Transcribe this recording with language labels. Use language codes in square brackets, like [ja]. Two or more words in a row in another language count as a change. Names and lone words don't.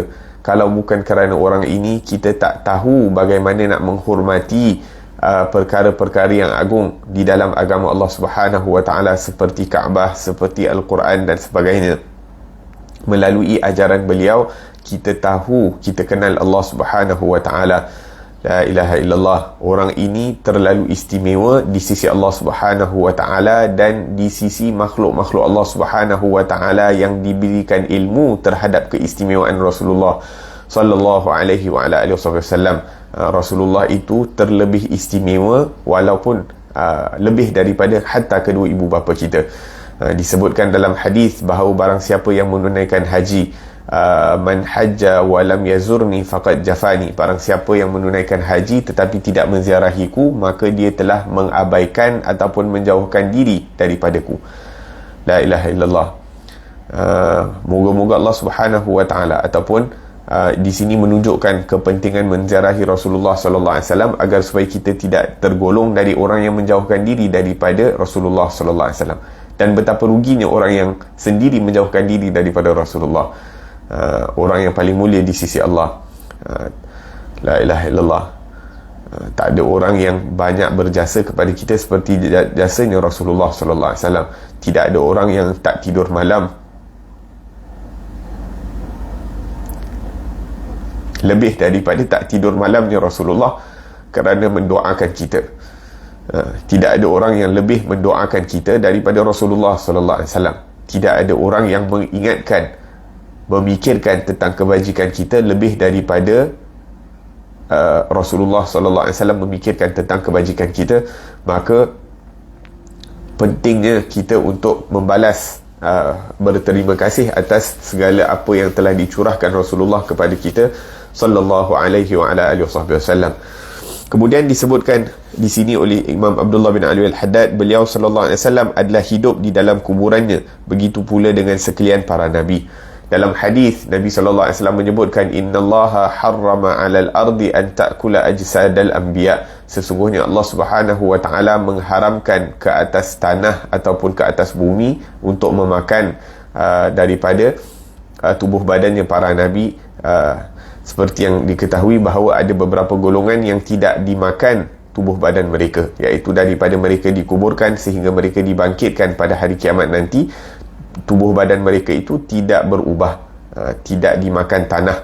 [ms] Kalau bukan kerana orang ini, kita tak tahu bagaimana nak menghormati perkara-perkara yang agung di dalam agama Allah [ar] سبحانه وتعالى, [ms] seperti Kaabah, seperti Al-Quran dan sebagainya. Melalui ajaran beliau, kita tahu, kita kenal Allah [ar] سبحانه وتعالى. لا إله إلا الله. [ms] Orang ini terlalu istimewa di sisi Allah [ar] سبحانه وتعالى [ms] dan di sisi makhluk-makhluk Allah [ar] سبحانه وتعالى [ms] yang diberikan ilmu terhadap keistimewaan Rasulullah [ar] صلى الله عليه وسلم. [ms] Rasulullah itu terlebih istimewa, walaupun lebih daripada hatta kedua ibu bapa kita. Disebutkan dalam hadis bahawa barang siapa yang menunaikan haji, [ar] من حج ولم يزرني فقد جفاني, [ms] barang siapa yang menunaikan haji tetapi tidak menziarahiku, maka dia telah mengabaikan ataupun menjauhkan diri daripadaku. [ar] لا إله إلا الله. [ms] Moga-moga Allah [ar] سبحانه وتعالى [ms] ataupun di sini menunjukkan kepentingan menziarahi Rasulullah [ar] صلى الله عليه وسلم [ms] agar supaya kita tidak tergolong dari orang yang menjauhkan diri daripada Rasulullah [ar] صلى الله عليه وسلم. [ms] Dan betapa ruginya orang yang sendiri menjauhkan diri daripada Rasulullah. Orang yang paling mulia di sisi Allah. [ar] لا إله إلا الله. [ms] Tak ada orang yang banyak berjasa kepada kita seperti jasanya Rasulullah [ar] صلى الله عليه وسلم. [ms] Tidak ada orang yang tak tidur malam lebih daripada tak tidur malamnya Rasulullah kerana mendoakan kita. Tidak ada orang yang lebih mendoakan kita daripada Rasulullah [ar] صلى الله عليه وسلم. [ms] Tidak ada orang yang mengingatkan, memikirkan tentang kebajikan kita lebih daripada Rasulullah [ar] صلى الله عليه وسلم [ms] memikirkan tentang kebajikan kita. Maka pentingnya kita untuk membalas, berterima kasih atas segala apa yang telah dicurahkan Rasulullah kepada kita [ar] صلى الله عليه وعلى آله وسلم. [ms] Kemudian disebutkan di sini oleh Imam Abdullah bin Ali Al-Haddad, beliau [ar] صلى الله عليه وسلم [ms] adalah hidup di dalam kuburannya, begitu pula dengan sekalian para nabi. Dalam hadis Nabi [ar] صلى الله عليه وسلم [ms] menyebutkan, [ar] إن الله حرم على الأرض أن تأكل أجساد الأنبياء. [ms] Sesungguhnya Allah [ar] سبحانه وتعالى [ms] mengharamkan ke atas tanah ataupun ke atas bumi untuk memakan daripada tubuh badannya para nabi. Seperti yang diketahui bahawa ada beberapa golongan yang tidak dimakan tubuh badan mereka, iaitu daripada mereka dikuburkan sehingga mereka dibangkitkan pada hari kiamat nanti, tubuh badan mereka itu tidak berubah, tidak dimakan tanah.